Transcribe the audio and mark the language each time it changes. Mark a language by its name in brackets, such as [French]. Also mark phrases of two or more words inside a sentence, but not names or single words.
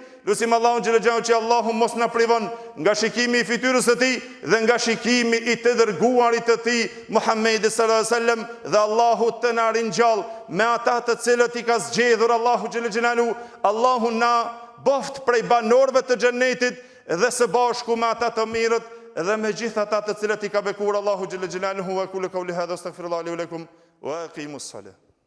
[Albanian] Lusim Allahun [Arabic] جل جلاله [Albanian] që Allahu mos na privon nga shikimi i fytyrës së tij dhe nga shikimi i të dërguarit të tij Muhammedit [Arabic] صلى الله عليه وسلم, [Albanian] dhe Allahu të na ringjall me ata të cilët i ka zgjedhur Allahu [Arabic] جل جلاله. [Albanian] Allahu na boft prej banorëve të xhenetit dhe së bashku me ata të mirët dhe me gjithë ata të cilët i ka bekuar Allahu [Arabic] جل جلاله. وأقول قولي هذا أستغفر الله لي ولكم وأقيموا الصلاة.